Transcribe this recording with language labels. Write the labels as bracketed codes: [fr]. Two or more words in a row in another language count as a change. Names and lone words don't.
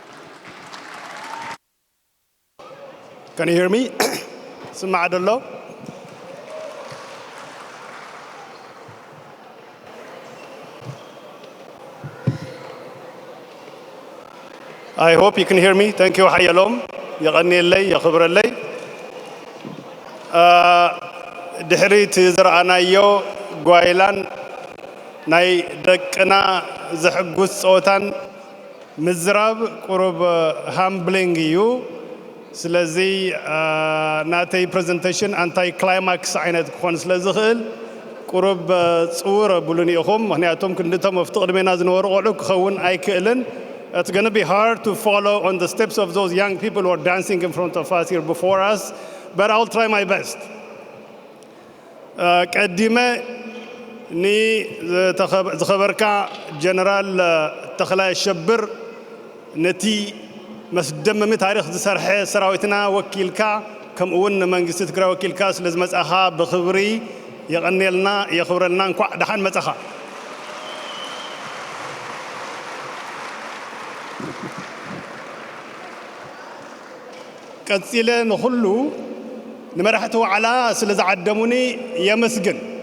[en] Can you hear me? Suma'adallah. I hope you can hear me. Thank you. Hayalom. [ti] የቐንየለይ የኽብረለይ. ድሕሪት ዝረኣናዮ ጓይላን ናይ ደቅና ዘሕጉስ ፆታን ምዝራብ ቁሩብ ሃምብሊንግ እዩ ስለዚ ናተይ ፕሬዘንቴሽን አንታይ ክላይማክስ ዓይነት ክኾን ስለ ዝኽእል ቁሩብ ፅውር ኣብሉን ኢኹም ምክንያቱም ክንድቶም ኣብቲ ቅድሜና ዝነበሩ ቆልዑ ክኸውን ኣይክእልን. [en] It's going to be hard to follow on the steps of those young people who are dancing in front of us here before us, but I'll try my best. [ti] ቀዲመ ኒ ዝኸበርካ ጀነራል ተኽላይ አሸብር ነቲ መስደመሚ ታሪክ ዝሰርሐ ሰራዊትና ወኪልካ ከምኡውን መንግስቲ ትግራይ ወኪልካ ስለ ዝመጻኻ ብኽብሪ የቐኒልና የኽብረልና እንኳዕ ደሓን መጻኻ ቀጺለ ንኹሉ ንመራሕቲ ዋዕላ ስለ ዝዓደሙኒ የመስግን